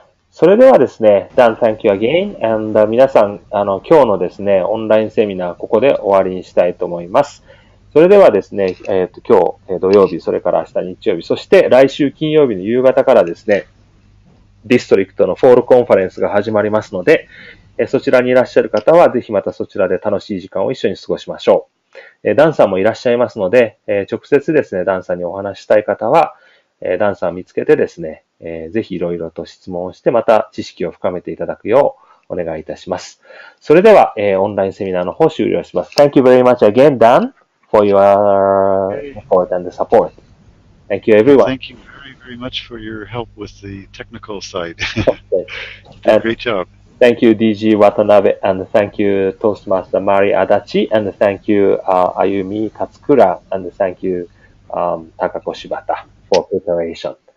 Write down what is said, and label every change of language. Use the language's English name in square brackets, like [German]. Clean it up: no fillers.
[Japanese] それではですね、 [English] Dan, thank you again. [Japanese] And、皆さん、今日のですね、オンラインセミナー、ここで終わりにしたいと思います。それではですね、今日、土曜日、それから明日日曜日、そして来週金曜日の夕方からですね、ディストリクトのフォールコンファレンスが始まりますので、そちらにいらっしゃる方は、ぜひまたそちらで楽しい時間を一緒に過ごしましょう。ダンさんもいらっしゃいますので、直接ですね、ダンさんにお話したい方は、ダンさんを見つけてですね、ぜひいろいろと質問をして、また知識を深めていただくようお願いいたします。それでは、オンラインセミナーの方終了します。 [English] Thank you very much again, Dan, for your effort and support. Thank you, everyone. Thank you very much for your help with the technical side. Okay. Great job. Thank you, DG Watanabe, and thank you, Toastmaster Mari Adachi, and thank you, Ayumi Katsukura, and thank you, Takako Shibata for preparation.